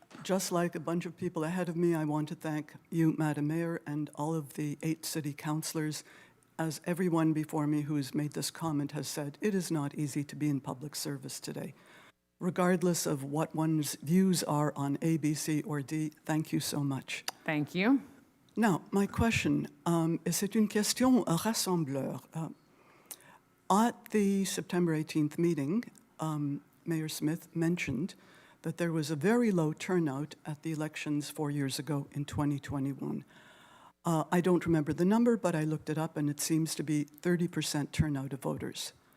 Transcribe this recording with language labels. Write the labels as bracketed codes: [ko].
[en] Just like a bunch of people ahead of me, I want to thank you, Madam Mayor, and all of the 8 city councillors. As everyone before me who's made this comment has said, it is not easy to be in public service today. Regardless of what one's views are on A, B, C, or D, thank you so much. Thank you. Now, my question, [fr] c'est une question rassembleur. [en] At the September 18th meeting, Mayor Smith mentioned that there was a very low turnout at the elections 4 years ago in 2021. I don't remember the number, but I looked it up, and it seems to be 30% turnout of voters.